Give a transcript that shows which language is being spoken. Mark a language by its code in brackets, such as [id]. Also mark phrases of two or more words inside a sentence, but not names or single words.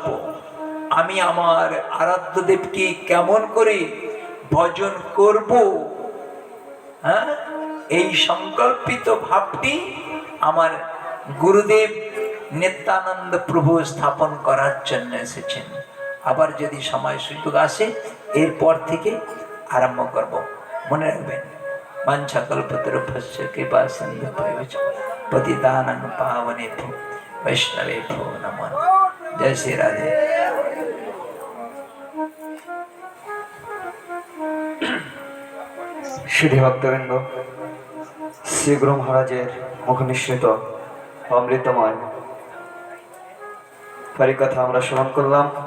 [bn] আমি আমার আরাধ্য দেবকে কেমন করে ভজন করব, হ্যাঁ, এই সংকল্পিত ভাবটি আমার গুরুদেব নিত্যানন্দ প্রভু স্থাপন করার জন্য এসেছেন। আবার যদি সময় সুযোগ আসে এরপর থেকে আরম্ভ করব। মনে রাখবেন, [sa] বাঞ্ছা কল্পতরুভ্যশ্চ কৃপা সিন্ধুভ্যেব পতিতানাং পাবনেভ্যো বৈষ্ণবেভ্যো নমো নমঃ। [bn] জয় শ্রী রাধে। সিদ্ধি ভক্তবৃন্দ, শ্রী গুরু মহারাজের মুখ নিঃসৃত অমৃতময় হরিকথা আমরা শ্রবণ করলাম।